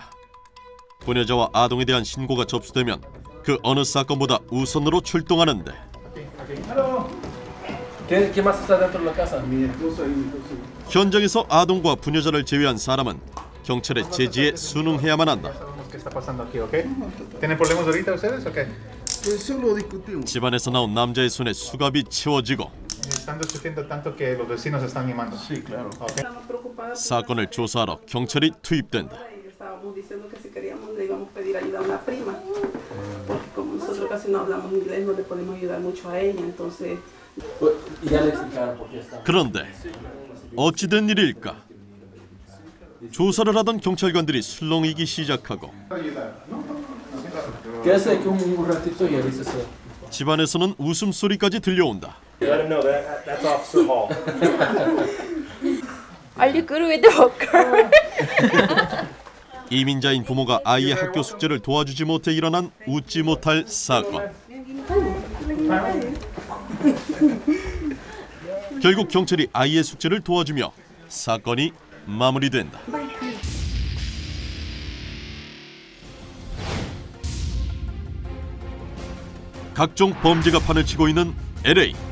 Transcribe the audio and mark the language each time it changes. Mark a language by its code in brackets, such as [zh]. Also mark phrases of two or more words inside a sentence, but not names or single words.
[ko] 부녀자와 아동에 대한 신고가 접수되면 그 어느 사건보다 우선으로 출동하는데 현장에서 아동과 부녀자를 제외한 사람은 경찰의 제지에 순응해야만 한다. 집안에서 나온 남자의 손에 수갑이 채워지고 사건을 조사하러 경찰이 투입된다. [es] Estábamos diciendo que si queríamos le íbamos a pedir ayuda a una prima, porque como nosotros casi no hablamos inglés no le podemos ayudar mucho a ella, entonces. [ko] 그런데 어찌된 일일까? 조사를 하던 경찰관들이 술렁이기 시작하고 집안에서는 웃음소리까지 들려온다. [en] Are you good with the hooker? [ko] 이민자인 부모가 아이의 학교 숙제를 도와주지 못해 일어난 웃지 못할 사건. 결국 경찰이 아이의 숙제를 도와주며 사건이 마무리된다. 각종 범죄가 판을 치고 있는 LA.